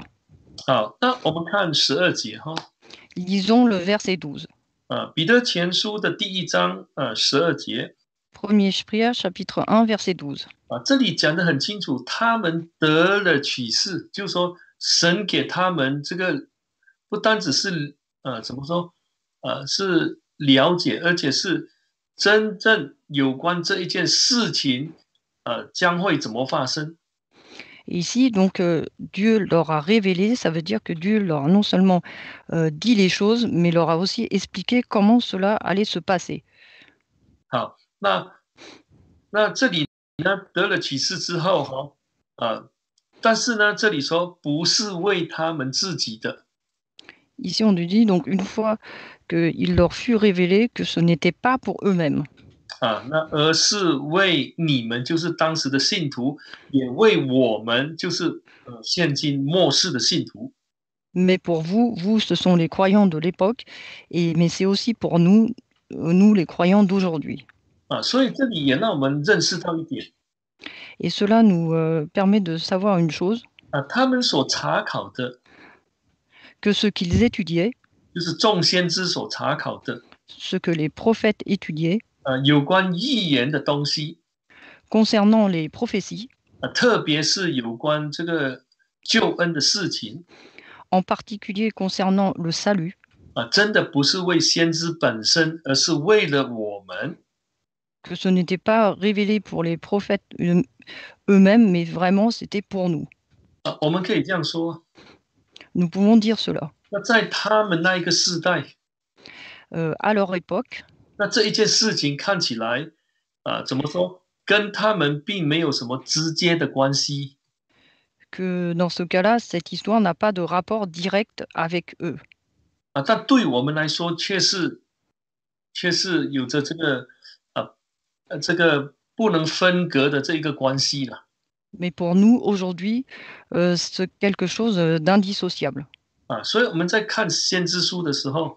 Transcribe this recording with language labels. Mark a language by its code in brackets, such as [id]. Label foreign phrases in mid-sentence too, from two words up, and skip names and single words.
[zh] 好，那我们看12节哈， [fr] Lisons le verset 12. [zh] 啊，彼得前书的第1章12节， [fr] Premier Pierre, chapitre 1, verset 12. [zh] 啊，这里讲得很清楚，他们得了启示，就是说神给他们这个不单只是怎么说，是了解，而且是真正有关这一件事情，将会怎么发生。 [fr] Et ici, donc, Dieu leur a révélé, ça veut dire que Dieu leur a non seulement dit les choses, mais leur a aussi expliqué comment cela allait se passer. [zh] 好，那这里呢得了启示之后哈，但是呢这里说不是为他们自己的。 [fr] Ici, on nous dit donc une fois qu'il leur fut révélé que ce n'était pas pour eux-mêmes, [zh] 啊，那而是为你们，就是当时的信徒，也为我们，就是现今末世的信徒。 [fr] mais pour vous, vous, ce sont les croyants de l'époque, mais c'est aussi pour nous, nous les croyants d'aujourd'hui. [zh] 啊，所以这里也让我们认识到一点 [fr] Et cela nous permet de savoir une chose, [zh] 啊，他们所查考的， [fr] que ce qu'ils étudiaient, [zh] 就是众先知所查考的， [fr] ce que les prophètes étudiaient [zh] 有关预言的东西， [fr] concernant les prophéties, [zh] 特别是有关这个救恩的事情， [fr] en particulier concernant le salut, [zh] 真的不是为先知本身，而是为了我们。 [fr] que ce n'était pas révélé pour les prophètes eux-mêmes, mais vraiment c'était pour nous. [zh] 我们可以这样说， [fr] Nous pouvons dire cela. [zh] 那在他们那一个世代， [fr] À leur époque, [zh] 那这一件事情看起来，怎么说，跟他们并没有什么直接的关系。 [fr] que dans ce cas-là, cette histoire n'a pas de rapport direct avec eux. [zh] 但对我们来说却是有着这个不能分割的这一个关系了。 [fr] Mais pour nous, aujourd'hui, c'est quelque chose d'indissociable. [zh] 所以我们在看先知书的时候，